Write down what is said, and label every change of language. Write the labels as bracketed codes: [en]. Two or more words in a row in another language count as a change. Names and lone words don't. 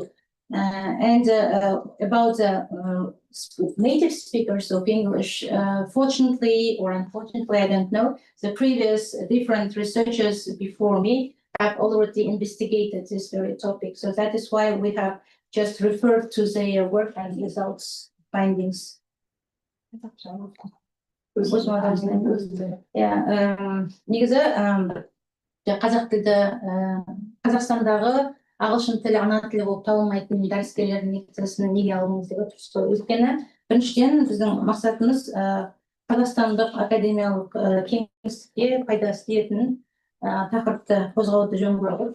[en] And about the native speakers of English, fortunately or unfortunately, I don't know, the previous different researchers before me have already investigated this very topic. So that is why we have just referred to their work and results, findings. [kk] Негізі қазақ тілді Қазақстандағы ағылшын тілі ана тілі болып табылмайтын дәріскерлердің некізісін неге алуымыз деп отырсыз ғой. Өйткені біріншіден біздің мақсатымыз қазақстандық академиялық кеңістікке пайдасы тиетін тақырыпты қозғауды жөн көрдік.